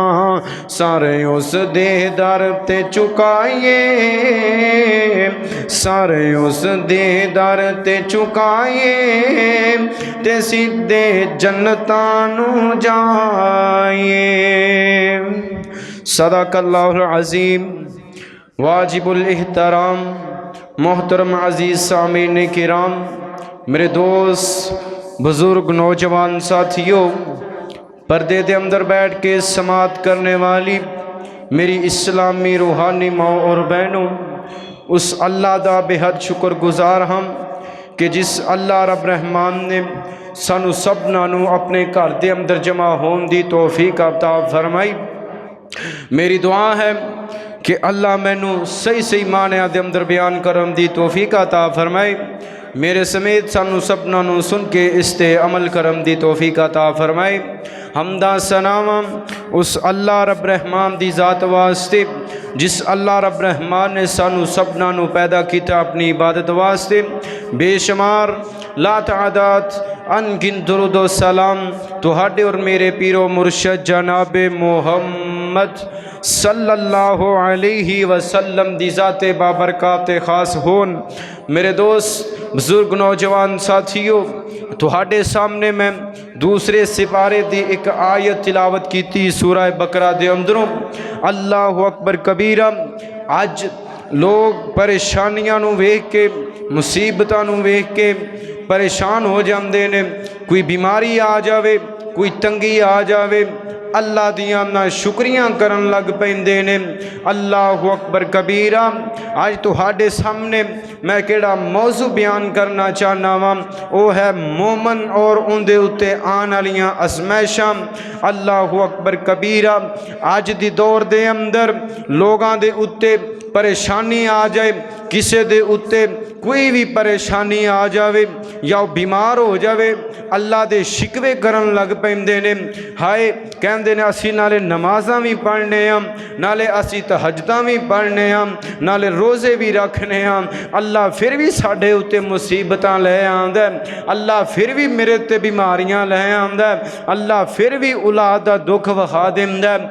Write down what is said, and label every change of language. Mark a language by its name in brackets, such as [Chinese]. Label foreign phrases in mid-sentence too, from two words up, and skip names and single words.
[Punjabi] سارے اس دے در تے چکائیے، سارے اس دے در تے چکائیے تے سیدھے جنتاں نوں جائیے. [Arabic] صدق الله العظيم. [Urdu] واجب الاحترام محترم عزیز سامعین کرام، میرے دوست بزرگ نوجوان ساتھیو، پردے کے اندر بیٹھ کے سماعت کرنے والی میری اسلامی روحانی ماں اور بہنو, [Punjabi] اس اللہ دا بے حد شکرگزار ہاں کہ جس اللہ رب رحمان نے سانوں سبھناں نوں [Urdu] اپنے گھر کے اندر جمع ہونے کی توفیق عطا فرمائی. [Punjabi] میری دعا ہے کہ اللہ مینوں صحیح صحیح معنیاں دے اندر بیان کرن دی توفیق عطا فرمائے. میرے سمیت سانوں سبھناں نوں سن کے اس تے عمل کرن دی توفیق عطا فرمائے. حمد و ثنا اس اللہ رب رحمان دی ذات واسطے جس اللہ رب رحمان نے سانوں سبھناں نوں پیدا کیا اپنی عبادت واسطے. بے شمار لا تعداد ان گنت درود و سلام تہاڈے اور میرے پیر و مرشد جناب محمد [Arabic] صلى الله عليه وسلم [Punjabi] دی ذاتِ بابرکات خاص ہون. میرے دوست بزرگ نوجوان ساتھیو، تہاڈے سامنے میں دوسرے سپارے دی اک آیت تلاوت کی سی سورہ بقرہ دے اندروں. [Arabic] الله أكبر كبيرا. [Punjabi] اج لوگ پریشانیاں نوں ویکھ کے، مصیبتاں نوں ویکھ کے پریشان ہو جاتے نے. کوئی بیماری آ جاوے، کوئی تنگی آ جاوے، اللہ دیاں ناشکریاں کرن لگ پیندے نے. [Arabic] الله أكبر كبيرا. [Punjabi] اج تہاڈے سامنے میں کیہڑا موضوع بیان کرنا چاہنا واں، او ہے مومن اور اوہناں دے اتے آنے والیاں آزمائشاں. [Arabic] الله أكبر كبيرا. [Punjabi] اج دے دور دے اندر لوکاں دے اتے پریشانی آ جائے، کسے دے اتے کوئی وی پریشانی آ جائے یا بیمار ہو جائے، اللہ دے شکوے کرن لگ پیندے نے. ہائے کہندے نے اسی نالے نمازاں وی پڑھنے ہاں، نالے اسی تہجداں وی پڑھنے ہاں، نالے روزے وی رکھنے ہاں، اللہ فیر وی ساڈے اتے مصیبتاں لے آندا ہے، اللہ فیر وی میرے اتے بیماریاں لے آندا ہے، اللہ فیر وی اولاد دا دکھ وکھا دیندا ہے.